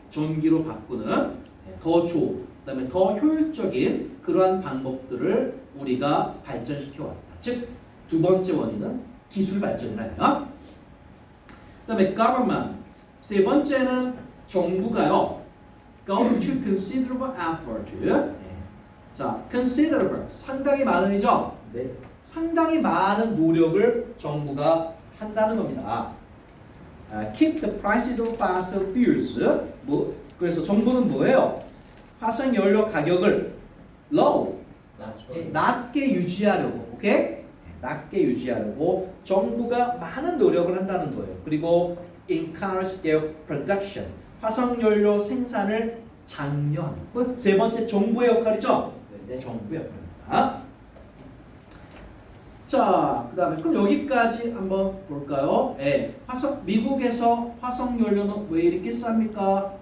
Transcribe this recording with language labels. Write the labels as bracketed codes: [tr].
[ko] 전기로 바꾸는 더 좋은, 그다음에 더 효율적인 그러한 방법들을 우리가 발전시켜 왔다. 즉 두 번째 원인은 기술 발전이라요. 그다음에 government 세 번째는 정부가요. [en] go to considerable effort. [ko] 자, considerable 상당히 많은이죠. 네. 상당히 많은 노력을 정부가 한다는 겁니다. [en] Keep the prices of fossil fuels. [ko] 그래서 정부는 뭐예요? 화석 연료 가격을 low, 낮춰. 낮게 유지하려고, 오케이? 낮게 유지하려고 정부가 많은 노력을 한다는 거예요. 그리고 [en] encourage their production. [ko] 화석 연료 생산을 장려하는. 세 번째 정부의 역할이죠. 네. 정부의 역할입니다. 자, 그다음에 그럼 여기까지 한번 볼까요? 미국에서 화석 연료는 왜 이렇게 쌉니까?